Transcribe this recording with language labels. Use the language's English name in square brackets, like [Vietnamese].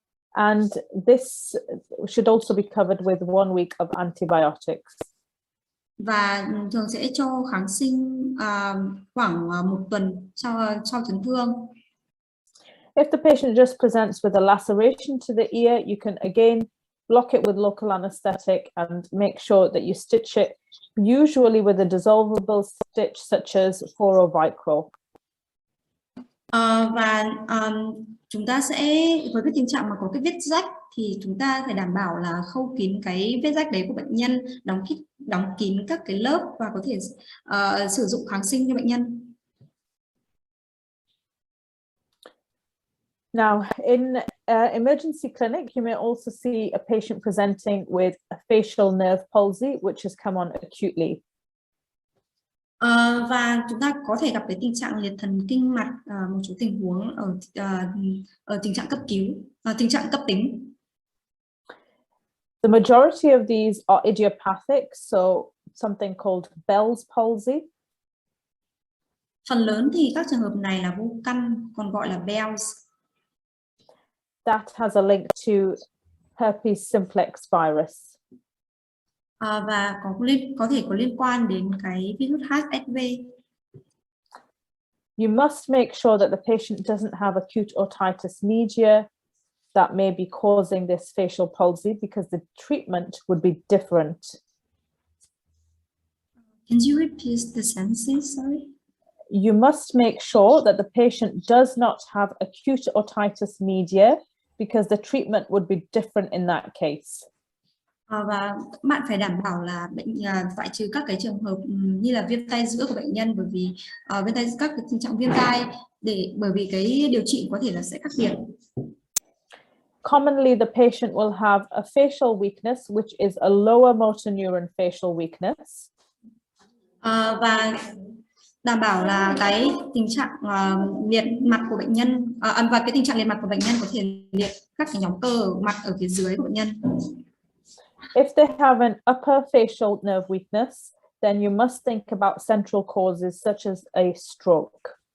[English] And this should also be covered with 1 week of antibiotics. [Vietnamese] Và thường sẽ cho kháng sinh khoảng 1 tuần sau chấn thương. [English] If the patient just presents with a laceration to the ear, you can again block it with local anesthetic and make sure that you stitch it, usually with a dissolvable stitch such as Vicryl. [Vietnamese] Và chúng ta sẽ, với cái tình trạng mà có cái vết rách, thì chúng ta phải đảm bảo là khâu kín cái vết rách đấy của bệnh nhân, đóng kín các cái lớp, và có thể sử dụng kháng sinh cho bệnh nhân. [English] Now, in emergency clinic, you may also see a patient presenting with a facial nerve palsy, which has come on acutely. [Vietnamese] Và chúng ta có thể gặp cái tình trạng liệt thần kinh mặt, một số tình huống ở tình trạng cấp cứu, tình trạng cấp tính. [English] The majority of these are idiopathic, so something called Bell's palsy. [Vietnamese] Phần lớn thì các trường hợp này là vô căn, còn gọi là Bell's. [English] That has a link to herpes simplex virus. [Vietnamese] Và có thể có liên quan đến cái virus HSV. [English] You must make sure that the patient doesn't have acute otitis media that may be causing this facial palsy, because the treatment would be different. Can you repeat the sentences? Sorry. You must make sure that the patient does not have acute otitis media, because the treatment would be different in that case. [Vietnamese] Và bạn phải đảm bảo là phải trừ các cái trường hợp như là viêm tai giữa của bệnh nhân, bởi vì các cái tình trạng viêm tai, bởi vì cái điều trị có thể là sẽ khác biệt. [English] Commonly, the patient will have a facial weakness, which is a lower motor neuron facial weakness. [Vietnamese] Và đảm bảo là cái tình trạng liệt mặt của bệnh nhân, và cái tình trạng liệt mặt của bệnh nhân có thể liệt các cái nhóm cơ ở mặt ở phía dưới của bệnh nhân. [English] If they have an upper facial nerve weakness, then you must think about central causes such as a stroke.